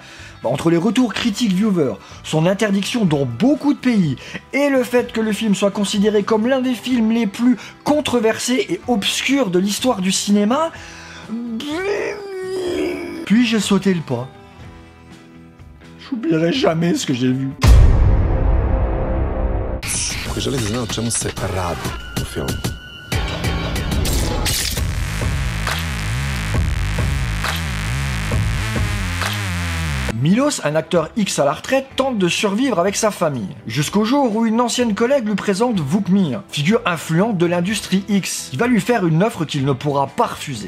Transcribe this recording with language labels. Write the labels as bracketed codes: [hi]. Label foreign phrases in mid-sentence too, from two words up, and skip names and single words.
[fr] Entre les retours critiques viewers, son interdiction dans beaucoup de pays, et le fait que le film soit considéré comme l'un des films les plus controversés et obscurs de l'histoire du cinéma, puis j'ai sauté le pas. J'oublierai jamais ce que j'ai vu. [sr] Želim da znam o čemu se radi u filmu. [fr] Milos, un acteur X à la retraite, tente de survivre avec sa famille. Jusqu'au jour où une ancienne collègue lui présente Vukmir, figure influente de l'industrie X, qui va lui faire une offre qu'il ne pourra pas refuser.